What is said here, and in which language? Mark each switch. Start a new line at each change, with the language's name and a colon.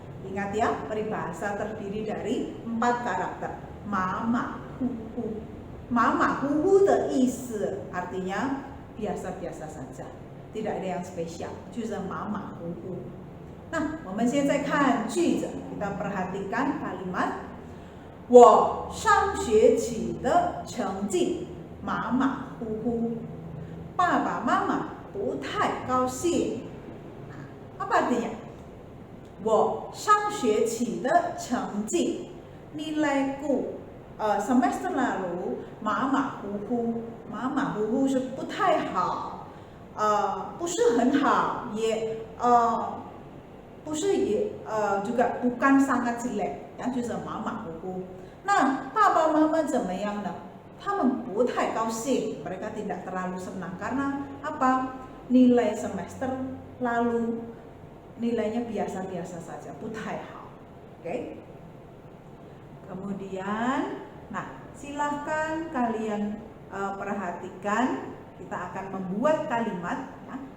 Indonesian: Ingat ya, peribahasa terdiri dari 4 karakter. Mama huhu. Mama huhu de isi artinya biasa-biasa saja, tidak ada yang spesial.
Chinese: 就是mama huhu. Nah, 我们现在看句子，
Indonesian: kita perhatikan kalimat.
Chinese: 我上学期的成绩马马虎虎，爸爸妈妈不太高兴.
Indonesian: Apa artinya?
Chinese: 我上学期的成绩
Indonesian: nilaiku semester lalu
Chinese: 马马虎虎，马马虎虎是不太好，不是很好，也不是
Indonesian: juga bukan sangat jelek，
Chinese: ya， 就是马马虎虎。那爸爸妈妈怎么样呢？他们不太高兴，
Indonesian: mereka tidak terlalu senang karena apa? Nilai semester lalu nilainya biasa-biasa saja,
Chinese: 不太好。
Indonesian: Oke. Kemudian, nah silahkan kalian perhatikan, kita akan membuat kalimat. Ya.